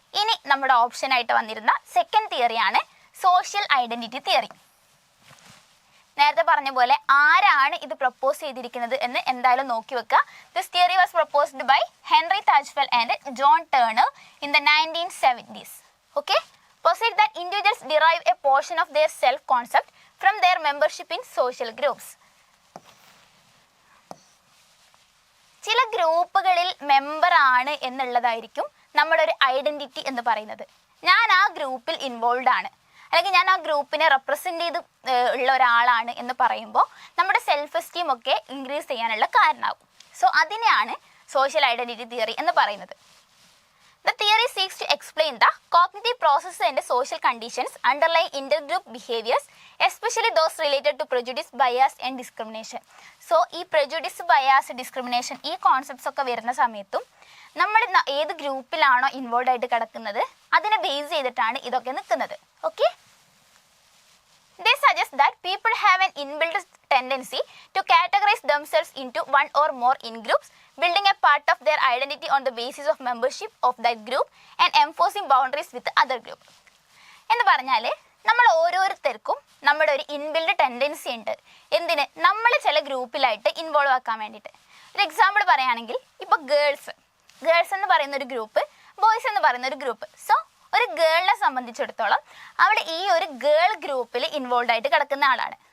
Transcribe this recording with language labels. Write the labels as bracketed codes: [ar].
[ml] ഇനി നമ്മുടെ ഓപ്ഷനായിട്ട് വന്നിരുന്ന സെക്കൻഡ് തിയറിയാണ് സോഷ്യൽ ഐഡന്റിറ്റി തിയറി. നേരത്തെ പറഞ്ഞ പോലെ ആരാണ് ഇത് പ്രപ്പോസ് ചെയ്തിരിക്കുന്നത് എന്ന് എന്തായാലും നോക്കി വെക്കുക. [en] This theory was proposed by Henri Tajfel and John Turner in the 1970s. Okay, posit that individuals derive a portion of their self concept from their membership in social groups. [ml] ചില ഗ്രൂപ്പുകളിൽ മെമ്പർ ആണ് എന്നുള്ളതായിരിക്കും നമ്മുടെ ഒരു ഐഡന്റിറ്റി എന്ന് പറയുന്നത്. ഞാൻ ആ ഗ്രൂപ്പിൽ ഇൻവോൾവ് ആണ്, അല്ലെങ്കിൽ ഞാൻ ആ ഗ്രൂപ്പിനെ റെപ്രസെൻ്റ് ചെയ്ത് ഉള്ള ഒരാളാണ് എന്ന് പറയുമ്പോൾ നമ്മുടെ സെൽഫ് എസ്റ്റീം ഒക്കെ ഇൻക്രീസ് ചെയ്യാനുള്ള കാരണമാകും. സോ അതിനെയാണ് സോഷ്യൽ ഐഡന്റിറ്റി തിയറി എന്ന് പറയുന്നത്. [en] The theory seeks to explain the cognitive processes and social conditions underlying intergroup behaviors, especially those related to prejudice, bias and discrimination. [ml] So ഈ prejudice, bias, discrimination ഈ concepts ഒക്കെ വരുന്ന സമയത്തും നമ്മൾ ഏത് ഗ്രൂപ്പിലാണോ ഇൻവോൾവ് ആയിട്ട് കിടക്കുന്നത് അതിനെ ബേസ് ചെയ്തിട്ടാണ് ഇതൊക്കെ നിൽക്കുന്നത്. [en] Okay, they suggest that people have an inbuilt tendency to categorize themselves into one or more in-groups, building a part of their identity on the basis of membership of that group and enforcing boundaries with the other group. [ml] എന്ന് പറഞ്ഞാൽ നമ്മൾ ഓരോരുത്തർക്കും നമ്മുടെ ഒരു inbuilt tendency ഉണ്ട്. എന്തിന്? നമ്മൾ ചില ഗ്രൂപ്പിലായിട്ട് ഇൻവോൾവ് ആക്കാൻ വേണ്ടിയിട്ട്. ഒരു എക്സാമ്പിൾ പറയുകയാണെങ്കിൽ ഇപ്പോൾ ഗേൾസ് എന്ന് പറയുന്ന ഒരു ഗ്രൂപ്പ്, ബോയ്സ് എന്ന് പറയുന്ന ഒരു ഗ്രൂപ്പ്. സോ ഒരു ഗേളിനെ സംബന്ധിച്ചിടത്തോളം അവൾ ഈ ഒരു ഗേൾ ഗ്രൂപ്പിൽ ഇൻവോൾവ് ആയിട്ട് കിടക്കുന്ന ആളാണ്.